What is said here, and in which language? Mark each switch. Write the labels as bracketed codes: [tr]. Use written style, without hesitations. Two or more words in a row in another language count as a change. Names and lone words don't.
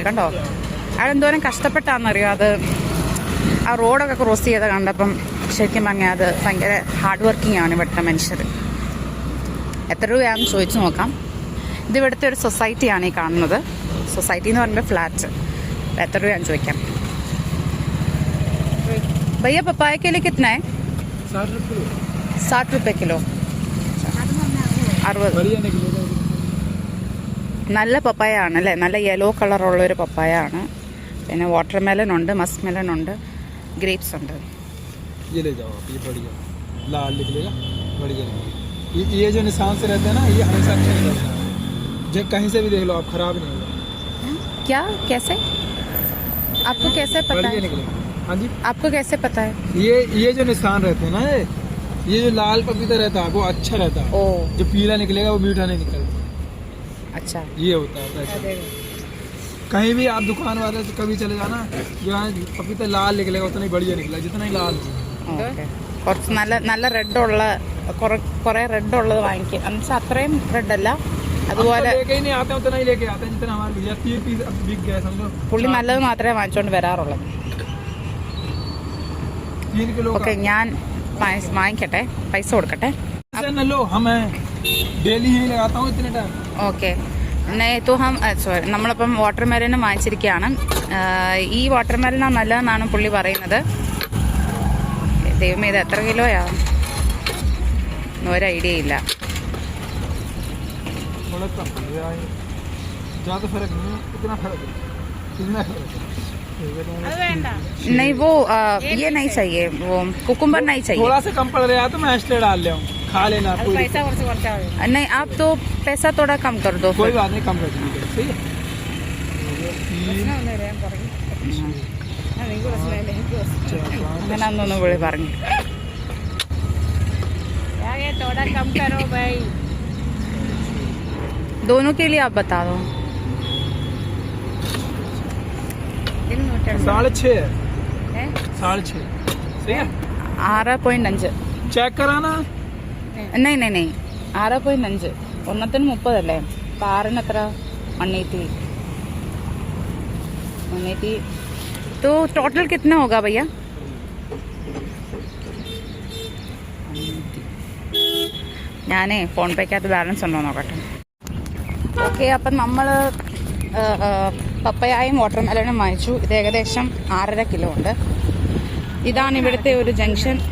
[ml] കണ്ടോ, അയാളെന്തോരം കഷ്ടപ്പെട്ടാണെന്നറിയോ അത്. ആ റോഡൊക്കെ ക്രോസ് ചെയ്ത് കണ്ടപ്പം ശരിക്കും പറഞ്ഞാൽ അത് ഭയങ്കര [en] hard working [ml] ആണ് ഇവിടുത്തെ മനുഷ്യർ. എത്ര രൂപയാണെന്ന് ചോദിച്ചു നോക്കാം. ഇത് ഇവിടുത്തെ ഒരു സൊസൈറ്റിയാണ് ഈ കാണുന്നത്. സൊസൈറ്റി എന്ന് പറയുമ്പോൾ ഫ്ലാറ്റ്. എത്ര രൂപയാണെന്ന് ചോദിക്കാം. [hi] भैया पपाया के लिए कितना है? 60 रुपये किलो. 60. [ml] നല്ല പപ്പായ ആണ് അല്ലേ? നല്ല യെല്ലോ കളറുള്ളൊരു പപ്പായ ആണ്. പിന്നെ [en] water melon [ml] ഉണ്ട്, [en] musk melon [ml] ഉണ്ട്, ഗ്രേപ്സ് ഉണ്ട്. [hi] ये ले जाओ आप, ये बढ़िया लाल निकलेगा बढ़िया। ये जो निशान से रहते हैं ना, ये हमेशा अच्छा निकलता है। जो कहीं से भी देख लो आप, खराब नहीं होगा। क्या कैसे? आपको कैसे पता बढ़िया है? निकलेगा। हाँ जी, आपको कैसे पता है? ये जो निशान रहते हैं ना, ये जो लाल पपीता रहता है वो अच्छा रहता है। ओ जो पीला निकलेगा वो मीठा नहीं निकलता। अच्छा. ये होता है ऐसा। कहीं भी आप दुकान वाले से कभी चले जाना, यहाँ पपीता लाल निकलेगा उतना ही बढ़िया निकलेगा, जितना ही लाल। [ml] ഓക്കെ. കുറച്ച് നല്ല നല്ല റെഡുള്ള കുറേ റെഡുള്ളത് വാങ്ങിക്കുക. എന്നുവെച്ചാൽ അത്രയും റെഡല്ല, അതുപോലെ [hi] लेके ही नहीं आते उतना ही लेके आते हैं जितना हमारे भैया 30 पीस बिक गए समझो। [ml] പുള്ളി നല്ലത് മാത്രമേ വാങ്ങിച്ചുകൊണ്ട് വരാറുള്ളത്. [hi] 3 किलो [ml] ഓക്കെ, ഞാൻ വാങ്ങിക്കട്ടെ, പൈസ കൊടുക്കട്ടെ. [hi] न लो, हम डेली ही लगाता हूँ इतने टाइम। [ml] ഓക്കെ. സോറി, നമ്മളിപ്പം വാട്ടർ മെലനും വാങ്ങിച്ചിരിക്കുകയാണ്. ഈ വാട്ടർ മെലനാണ് നല്ലതെന്നാണ് പുള്ളി പറയുന്നത്. ദൈവമേ, ഇത് എത്ര കിലോയാ? ഒരു ഐഡിയ ഇല്ല. [hi] ज्यादा फर्क नहीं है, इतना फर्क है, इतना फर्क है। नहीं वो ये नहीं चाहिए, वो कुकुम्बर नहीं चाहिए. थोड़ा सा कम पड़ रहा है तो मैं एक्स्ट्रा डाल ले, खा लेना कोई नहीं, आप तो पैसा थोड़ा कम कर दो. कोई बात नहीं, कम कर दीजिए। ठीक [ml] അങ്ങനെ അന്നൊന്ന് വിളി പറഞ്ഞു. [hi] दोनों के लिए आप बता दो. 6.5 है, 6.5 सही है। 6.5. चेक कराना। नहीं नहीं नहीं, 6.5. [ml] ഒന്നത്തിന് 30 അല്ലേ? അപ്പൊ 6-ന് എത്ര? 180. [hi] तो टोटल कितना होगा भैया? [ml] ഞാനേ ഫോൺ പേക്കകത്ത് ബാലൻസ് ഉണ്ടോ നോക്കട്ടെ. ഓക്കെ, അപ്പം നമ്മൾ പപ്പയായും വാട്ടർ മെലനും വാങ്ങിച്ചു. ഇത് ഏകദേശം 6.5 കിലോ ഉണ്ട്. ഇതാണ് ഇവിടുത്തെ ഒരു ജംഗ്ഷൻ.